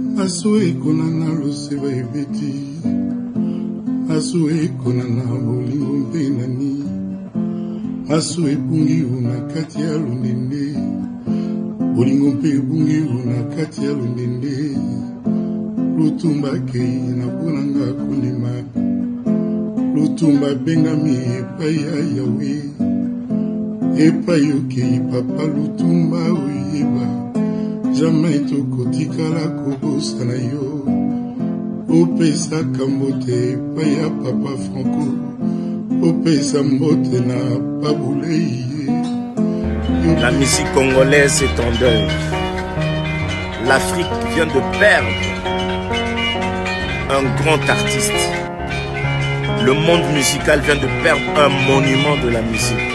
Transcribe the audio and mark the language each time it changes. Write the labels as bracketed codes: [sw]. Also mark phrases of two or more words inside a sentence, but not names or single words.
[ln] Asoe konana loseva eveti Asoe konana bolingo mpenani Asoe bungi una kati ya lundende Bolingo mpe bungi una kati ya lundende Lutumba kei na bonanga kundima Lutumba bengami epai ya Yahweh Epai okei papa Lutumba oyeba Jamais tokotikala kobosana yo Opesa kambote paya papa Franco Opesa mbote na Pabouleye. [fr] La musique congolaise est en deuil. L'Afrique vient de perdre un grand artiste. Le monde musical vient de perdre un monument de la musique.